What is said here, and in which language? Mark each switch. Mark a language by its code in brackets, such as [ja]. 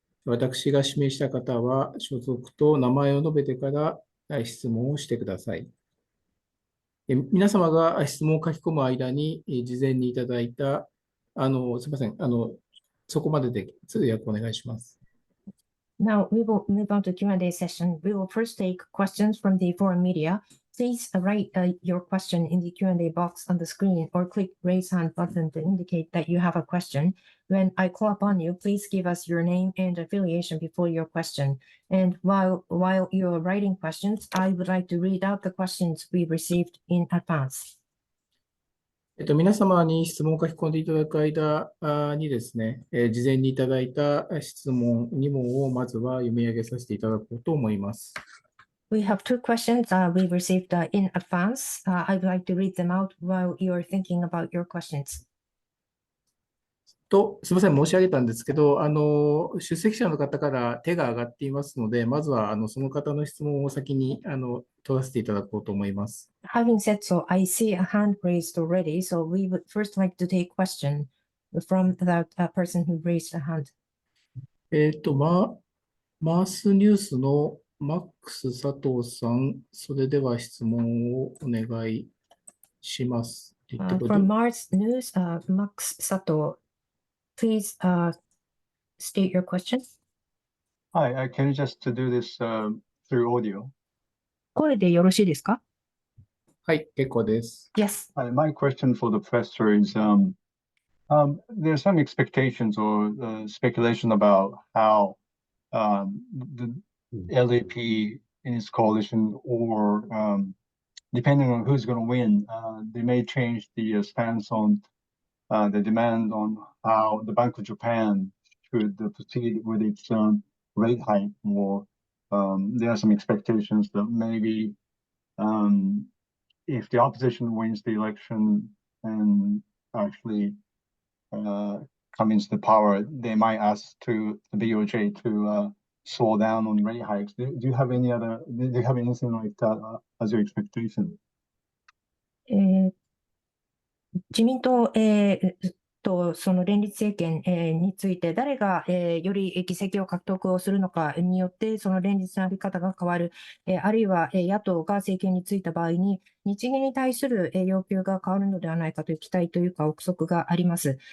[ja] 私が指名した方は、所属と名前を述べてから質問をしてください。皆様が質問を書き込む間に、事前にいただいた、すみません、そこまでで通訳お願いします。 [en] Now we will move on to Q&A session. We will first take questions from the foreign media. Please write your question in the Q&A box on the screen or click raise hand button to indicate that you have a question. when I call upon you, please give us your name and affiliation before your question. And while you're writing questions, I would like to read out the questions we received in advance. [ja] 皆様に質問を書き込んでいただく間にですね、事前にいただいた質問、2問をまずは読み上げさせていただこうと思います。 [en] We have two questions we received in advance. I would like to read them out while you're thinking about your questions. [ja] すみません、申し上げたんですけど、出席者の方から手が挙がっていますので、まずはその方の質問を先に取らせていただこうと思います。 [en] Having said so, I see a hand raised already, so we would first like to take question from that person who raised a hand. [ja] マースニュースのマックス佐藤さん、それでは質問をお願いします。 [en] From Mars News, Max Sato, please state your question. Hi, can you just do this through audio? [ja] 声でよろしいですか？はい、結構です。 [en] Yes. My question for the professor is, there's some expectations or speculation about how the LDP in its coalition, or depending on who's going to win, they may change the stance on the demand on how the Bank of Japan should proceed with its rate hike. Or there are some expectations that maybe if the opposition wins the election and actually come into the power, they might ask the BOJ to slow down on rate hikes. Do you have anything like that as your expectation? [ja] 自民党、とその連立政権、について誰が、より議席を獲得をするのかによってその連立のあり方が変わる、あるいは、野党が政権についた場合に日銀に対する、要求が変わるのではないかという期待というか憶測があります。